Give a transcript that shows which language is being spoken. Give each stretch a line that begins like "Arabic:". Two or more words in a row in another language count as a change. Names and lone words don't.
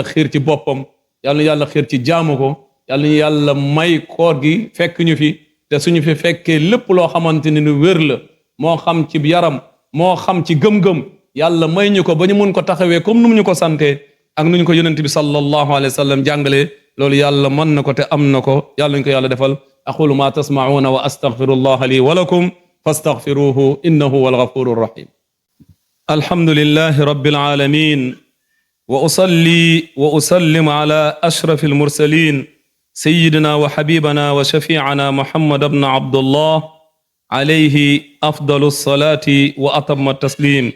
Wolof: xiir ci boppam yàlla ñu yàlla xiir ci jaamu ko yàlla ñu yàlla may koor gi fekk ñu fi te suñu fi fekkee lépp loo xamante ne ni wér la moo xam ci yaram moo xam ci gëm-gëm yàlla may ñu ko ba ñu mun ko taxawee comme nu mu ñu ko sante ak nu ñu ko yonent bi
Arabic: صلى الله عليه وسلم
Wolof: jàngalee loolu yàlla mën na ko te am na ko yàlla ñu ko yàlla defal
Arabic: أقول ما تسمعون وأستغفر الله لي ولكم فاستغفروه إنه هو الغفور الرحيم الحمد لله رب العالمين وأصلي وأسلم على أشرف المرسلين سيدنا وحبيبنا وشفيعنا محمد بن عبد الله عليه أفضل الصلاة وأتم التسليم.